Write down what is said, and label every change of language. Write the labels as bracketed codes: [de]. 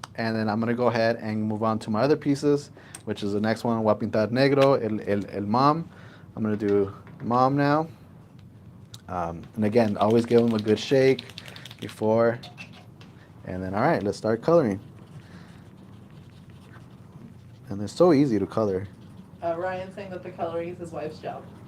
[en] And then I'm going to go ahead and move on to my other pieces, which is the next one. [es] Voy a pintar negro, el mom. [en] I'm going to do mom now. And again, always give them a good shake before. And then, all right, let's start coloring. And they're so easy to color. Ryan's saying that the coloring is his wife's job.